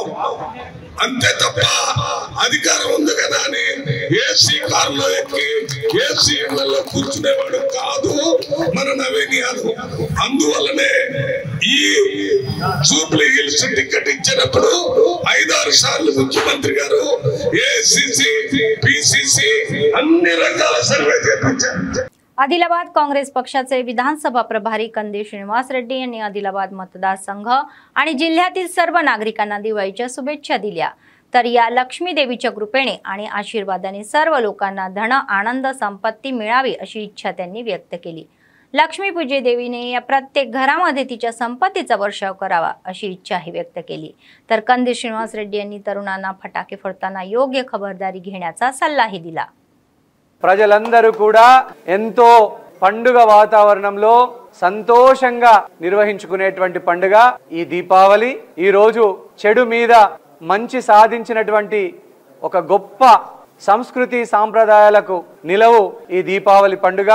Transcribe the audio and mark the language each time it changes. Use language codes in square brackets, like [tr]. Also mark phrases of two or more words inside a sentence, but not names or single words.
[te] అంతే తప్ప అధికారం ఉంది కదా అని ఏసీ కారులో ఎక్కి ఏసీ ఇళ్లలో కూర్చునేవాడు కాదు మన నవీన్ యాదవ్। అందువల్లనే ఈ జూబ్లీ హిల్స్ టికెట్ ఇచ్చినప్పుడు 5-6 సార్లు ముఖ్యమంత్రి గారు ఏసీసీ పీసీసీ అన్ని రకాల సర్వే చేయించారు। [mr] आदिलाबाद काँग्रेस पक्षाचे विधानसभा प्रभारी कंदी श्रीनिवास रेड्डी यांनी आदिलाबाद मतदारसंघ आणि जिल्ह्यातील सर्व नागरिकांना दिवाळीच्या शुभेच्छा दिल्या। तर या लक्ष्मी देवीच्या कृपेने आणि आशीर्वादाने सर्व लोकांना धन आनंद संपत्ती मिळावी अशी इच्छा त्यांनी व्यक्त केली। लक्ष्मी पूजे देवीने या प्रत्येक घरामध्ये तिच्या संपत्तीचा वर्षाव करावा अशी इच्छाही व्यक्त केली। तर कंदी श्रीनिवास रेड्डी यांनी तरुणांना फटाके फोडताना योग्य खबरदारी घेण्याचा सल्लाही दिला। [te] ప్రజలందరూ కూడా ఎంతో పండుగ వాతావరణంలో సంతోషంగా నిర్వహించుకునేటువంటి పండుగ ఈ దీపావళి। ఈ రోజు చెడు మీద మంచి సాధించినటువంటి ఒక గొప్ప సంస్కృతి సాంప్రదాయాలకు నిలవు ఈ దీపావళి పండుగ।